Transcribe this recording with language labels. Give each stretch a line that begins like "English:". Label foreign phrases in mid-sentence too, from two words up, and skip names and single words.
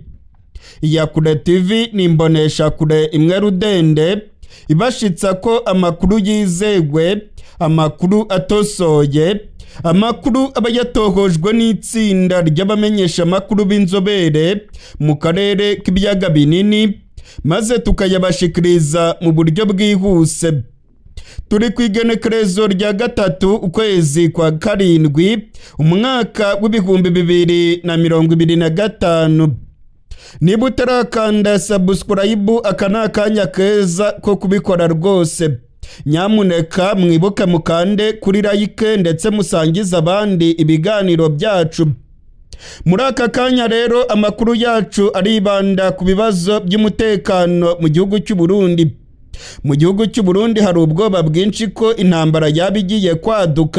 Rundi: Iyakure TV ni imbonesha kure imwe rudende ibashitsa ko amakuru yizewe, amakuru atosoye, amakuru aba yatohojwe n'itsinda ry'abamenyesha amakuru b'inzobere mu karere k'ibiyaga binini, maze tukayabashikiriza mu buryo bwihuse. Turi kwigenekerezo rya gatatu ukwezi kwa karindwi umwaka w'ibihumbi 2025. Niba utarakanda subscribe aka ni akanya keza ko kubikora rwose. Nyamuneka mwibuke mukande kuri like ndetse musangiza abandi ibiganiro byacu. Muri aka kanya rero amakuru yacu aribanda ku bibazo by'umutekano mu gihugu cy'u Burundi. Mu gihugu cy'u Burundi hari ubwoba bwinshi ko intambara yabigiye kwaduka.